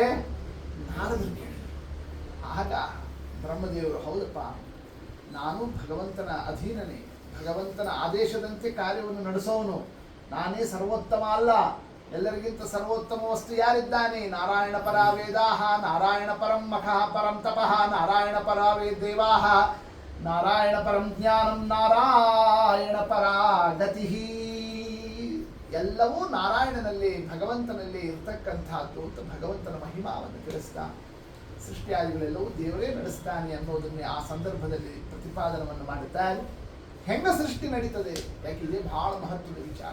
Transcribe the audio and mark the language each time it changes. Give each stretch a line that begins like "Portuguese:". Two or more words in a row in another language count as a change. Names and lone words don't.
Kannada: ನಾರದರು ಕೇಳಿದ್ರು. ಆಗ ಬ್ರಹ್ಮದೇವರು, ಹೌದಪ್ಪ ನಾನು ಭಗವಂತನ ಅಧೀನನೇ, ಭಗವಂತನ ಆದೇಶದಂತೆ ಕಾರ್ಯವನ್ನು ನಡೆಸೋನು, ನಾನೇ ಸರ್ವೋತ್ತಮ ಅಲ್ಲ, ಎಲ್ಲರಿಗಿಂತ ಸರ್ವೋತ್ತಮ ವಸ್ತು ಯಾರಿದ್ದಾನೆ?
Sanskrit: ನಾರಾಯಣ ಪರ ವೇದಾಹ, ನಾರಾಯಣ ಪರಂ ಮಖಃ ಪರಂ ತಪಃ, ನಾರಾಯಣ ಪರ ದೇವಾಹ, ನಾರಾಯಣ ಪರಂ ಜ್ಞಾನಂ, ನಾರಾಯಣ ಪರ ಗತಿ.
Kannada: ಎಲ್ಲವೂ ನಾರಾಯಣನಲ್ಲಿ ಭಗವಂತನಲ್ಲಿ ಇರ್ತಕ್ಕಂಥದ್ದು ಅಂತ ಭಗವಂತನ ಮಹಿಮಾವನ್ನು ತಿಳಿಸ್ತಾ ಸೃಷ್ಟಿಯಾದಿಗಳೆಲ್ಲವೂ ದೇವರೇ ನಡೆಸ್ತಾನೆ ಅನ್ನೋದನ್ನೇ ಆ ಸಂದರ್ಭದಲ್ಲಿ ಪ್ರತಿಪಾದನವನ್ನು ಮಾಡುತ್ತಾರೆ. ಹೆಂಗ ಸೃಷ್ಟಿ ನಡೀತದೆ? ಯಾಕೆ ಇದೇ ಬಹಳ ಮಹತ್ವದ ವಿಚಾರ.